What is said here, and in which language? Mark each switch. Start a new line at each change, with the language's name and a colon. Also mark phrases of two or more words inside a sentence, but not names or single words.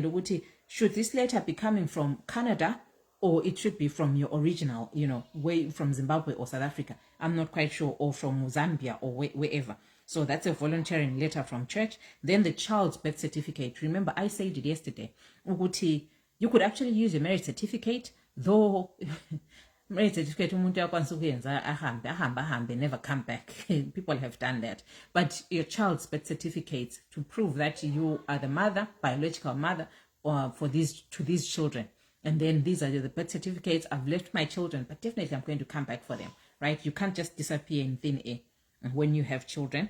English: Should this letter be coming from Canada, or it should be from your original, you know, way from Zimbabwe or South Africa? I'm not quite sure, or from Zambia or wherever. So that's a volunteering letter from church. Then the child's birth certificate. Remember, I said it yesterday. You could actually use a marriage certificate, though marriage certificate
North Ndebele: umuntu uyakwanisa ukuyenza ahambe
English: never come back. People have done that. But your child's birth certificate to prove that you are the mother, biological mother, for these children. And then these are the birth certificates. I've left my children, but definitely I'm going to come back for them, right? You can't just disappear in thin air when you have children.